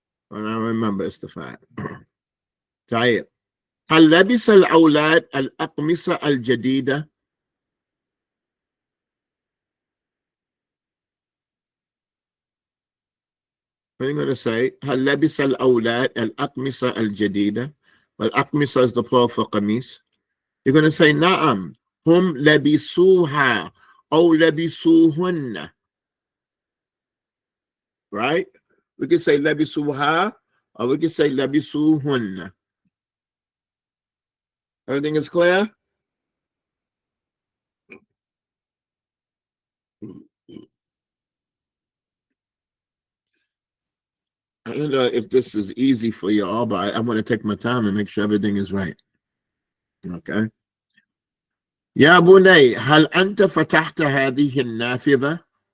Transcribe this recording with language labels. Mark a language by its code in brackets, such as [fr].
[en] And I remember it's the fa'il. [ar] طيب. هل لبس الأولاد الأقمصة الجديدة؟ [en] What are you going to say? [ar] هل لبس الأولاد الأقمصة الجديدة? [en] والأقمصة is the plural for قميص. You're going to say [ar] نعم هم لبسوها أو لبسوهن. [en] Right? We can say [ar] لبسوها [en] or we can say [ar] لبسوهن. [en] Everything is clear? I don't know if this is easy for you all, but I want to take my time and make sure everything is right. Okay. [ar] يا بني هل أنت فتحت هذه النافذة؟